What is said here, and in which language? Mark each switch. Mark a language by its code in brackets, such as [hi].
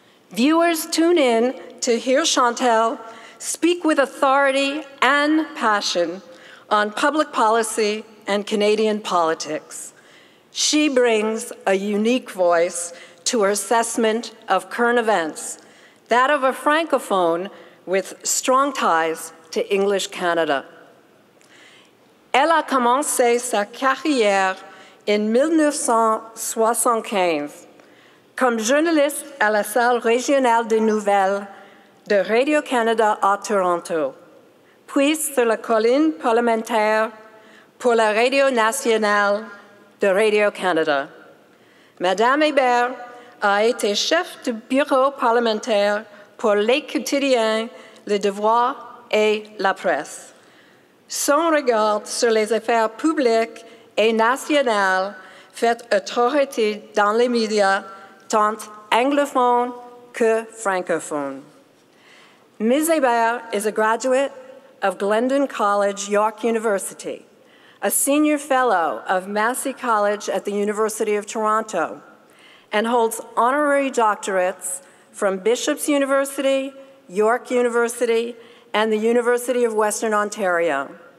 [en] Viewers tune in to hear Chantal speak with authority and passion on public policy and Canadian politics. She brings a unique voice to her assessment of current events, that of a francophone with strong ties to English Canada. [fr] Elle a commencé sa carrière en 1975 comme journaliste à la salle régionale de nouvelles de Radio-Canada à Toronto, puis sur la colline parlementaire pour la Radio nationale de Radio-Canada. Madame Hébert a été chef du bureau parlementaire pour les quotidiens, Le Devoir et la presse. Son regard sur les affaires publiques et nationales fait autorité dans les médias, tant anglophones que francophones. [en] Ms. Hébert is a graduate of Glendon College, York University, a senior fellow of Massey College at the University of Toronto, and holds honorary doctorates from Bishop's University, York University, and the University of Western Ontario.